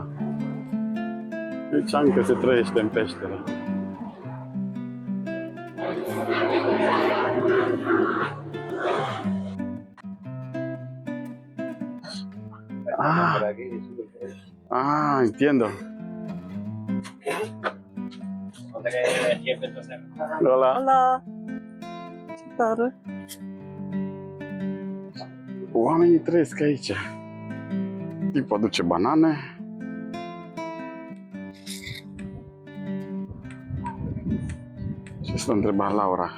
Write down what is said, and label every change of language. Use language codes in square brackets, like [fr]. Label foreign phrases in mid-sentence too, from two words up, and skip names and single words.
[ro] Deci încă se trăiește în peșteră. [es] Entiendo. No te quedes de siempre, entonces. Hola. Hola! [ro] Ce tare! Oamenii trăiesc aici. Tipul aduce banane. Ce s-a întrebat Laura?